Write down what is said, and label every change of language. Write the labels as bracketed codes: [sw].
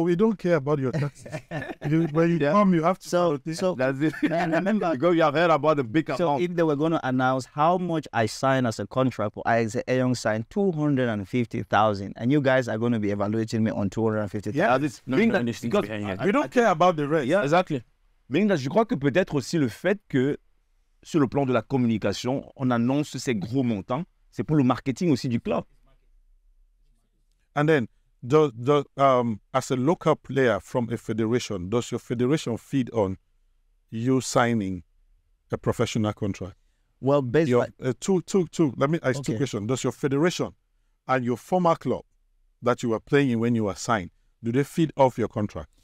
[en] we don't care about your taxes. When you come, you have to. So that's it. Remember, because you have heard about the big so amount. if they were going to announce how much I signed as a contract, or I say EYONG signed 250,000, and you guys are going to be evaluating me on 250,000. Yeah, we don't care about the rest. Yeah, exactly. [fr] Mais je crois que peut-être aussi le fait que sur le plan de la communication, on annonce ces gros montants, c'est pour le marketing aussi du club. [en] And then, as a local player from a federation, does your federation feed on you signing a professional contract? Well, basically, let me ask two questions. Does your federation and your former club that you were playing in when you were signed, do they feed off your contract?